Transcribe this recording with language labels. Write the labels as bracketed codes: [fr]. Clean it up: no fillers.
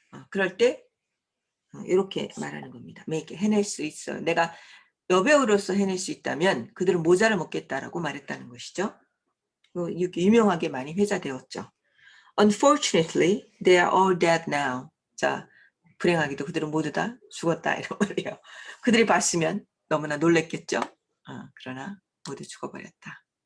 [ko] 그럴 때 이렇게 말하는 겁니다. make it, 해낼 수 있어요. 내가 여배우로서 해낼 수 있다면 그들은 모자를 먹겠다라고 말했다는 것이죠. 이렇게 유명하게 많이 회자되었죠. [en] Unfortunately, they are all dead now. [ko] 자, 불행하게도 그들은 모두 다 죽었다 이런 말이에요. 그들이 봤으면 너무나 놀랬겠죠. 그러나 모두 죽어버렸다.